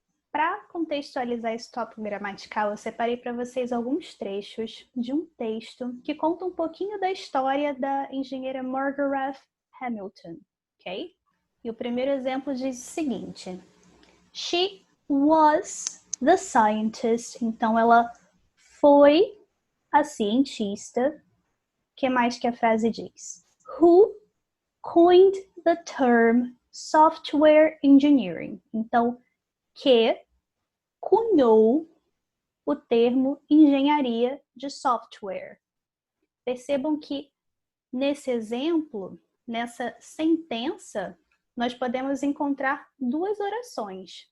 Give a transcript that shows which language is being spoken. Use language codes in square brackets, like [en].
[pt] Para contextualizar esse tópico gramatical, eu separei para vocês alguns trechos de um texto que conta um pouquinho da história da engenheira Margaret Hamilton, ok? E o primeiro exemplo diz o seguinte: [en] She was the scientist. [pt] Então, ela foi a cientista. O que mais que a frase diz? [en] Who coined the term software engineering. [pt] Então, que cunhou o termo engenharia de software. Percebam que nesse exemplo, nessa sentença, nós podemos encontrar duas orações.